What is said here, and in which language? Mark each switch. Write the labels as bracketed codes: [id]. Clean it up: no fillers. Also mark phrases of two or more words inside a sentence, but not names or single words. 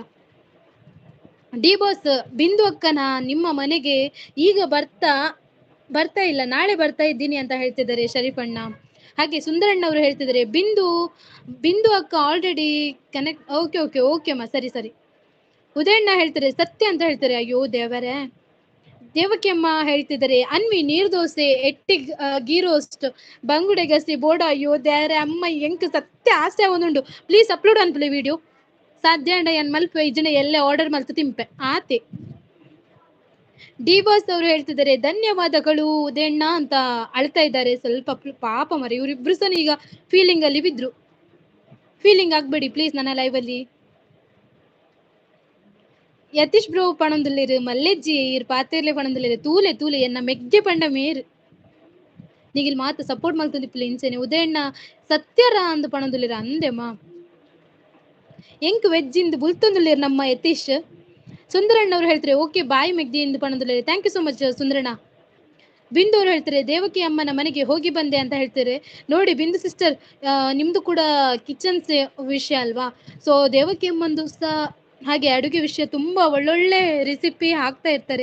[kn] ಡಿ ಬಾಸ್ ಬಿಂದು ಅಕ್ಕನ ನಿಮ್ಮ ಮನೆಗೆ ಈಗ ಬರ್ತಾ ಇಲ್ಲ, ನಾಳೆ ಬರ್ತಾ ಇದ್ದೀನಿ ಅಂತ ಹೇಳ್ತಿದ್ದಾರೆ ಶರೀಫಣ್ಣ. ಹಾಗೆ ಸುಂದರಣ್ಣ ಅವರು ಹೇಳ್ತಿದ್ದಾರೆ ಬಿಂದು ಅಕ್ಕ [en] already connect. [kn] ಓಕೆ ಅಮ್ಮ, ಸರಿ. ಉದಯಣ್ಣ ಹೇಳ್ತಾರೆ ಸತ್ಯ ಅಂತ ಹೇಳ್ತಾರೆ. ಅಯ್ಯೋ ದೇವರೇ. ದೇವಕಿ ಅಮ್ಮ ಹೇಳ್ತಿದ್ದಾರೆ [tcy] ಅನ್ವಿ ನೀರ್ ದೋಸೆ ಎಟ್ಟಿಗ್ [en] ghee roast [tcy] ಬಂಗುಡೆ ಗಸಿ ಬೋಡ. [kn] ಅಯ್ಯೋ ದೇವರೇ [tcy] ಅಮ್ಮ ಎಂಕ್ ಸತ್ಯ ಆಸೆ ಒಂದುಂಡು, [en] please upload [tcy] ಅನ್ಪಲೆ ವಿಡಿಯೋ ಸಾಧ್ಯ ಅಂಡ ಏನ್ ಮಲ್ಪ ಇಜನೆ ಎಲ್ಲೇ ಆರ್ಡರ್ ಮಲ್ತು ತಿಂಪೆ ಆತೆ. [kn] ಡಿ ಬಾಸ್ ಅವರು ಹೇಳ್ತಿದ್ದಾರೆ ಧನ್ಯವಾದಗಳು ಉದಯಣ್ಣ ಅಂತ ಅಳ್ತಾ ಇದ್ದಾರೆ. ಸ್ವಲ್ಪ ಪಾಪ ಮರಿ ಇವರಿಬ್ರು ಸಹ ಈಗ ಫೀಲಿಂಗ್ ಅಲ್ಲಿ ಬಿದ್ರು. ಫೀಲಿಂಗ್ ಆಗ್ಬೇಡಿ ಪ್ಲೀಸ್ ನನ್ನ ಲೈವ್ ಅಲ್ಲಿ. [tcy] ಯತೀಶ್ ಬ್ರೋ ಪಣಂದುಲ್ಲಿರು ಮಲ್ಲೆಜ್ಜಿ ಇರ್ ಪಾತೆರ್ಲೆ ಪಣಂದುಲ್ಲಿರು ತೂಲೆ ಎನ್ನ ಮೆಗ್ಗೆ ಪಂಡ ಮೇರು ನೀಗಿಲ್ ಮಾತ ಸಪೋರ್ಟ್ ಮಲ್ತುಂದಿಪ್ಪುಲೆ ಇಂಚೆನೆ. ಉದಯಣ್ಣ ಸತ್ಯರ ಅಂದು ಪಣಂದುಲ್ಲಿರು ಅಂದೆಮ್ಮ ಎಂಕ್ ವೆಜ್ಜಿಂದು ಬುಲ್ತೊಂದುಲ್ಲಿರು ನಮ್ಮ ಯತೀಶ್. [kn] ಸುಂದರಣ್ಣ ಅವ್ರು ಹೇಳ್ತಾರೆ [en] okay bye [tcy] ಮೆಗ್ದಿ ಎಂದು ಪಣಂದುಲ್ಲಿರು. [en] thank you so much ಸುಂದರಣ್ಣ. [kn] ಬಿಂದು ಅವ್ರು ಹೇಳ್ತಾರೆ ದೇವಕಿ ಅಮ್ಮನ ಮನೆಗೆ ಹೋಗಿ ಬಂದೆ ಅಂತ ಹೇಳ್ತಾರೆ. ನೋಡಿ ಬಿಂದು ಸಿಸ್ಟರ್, ನಿಮ್ದು ಕೂಡ ಕಿಚನ್ ವಿಷಯ ಅಲ್ವಾ. ಸೊ ದೇವಕಿ ಅಮ್ಮಂದು ಸಹ ಹಾಗೆ ಅಡುಗೆ ವಿಷಯ ತುಂಬ ಒಳ್ಳೊಳ್ಳೆ ರೆಸಿಪಿ ಹಾಕ್ತಾ ಇರ್ತಾರೆ.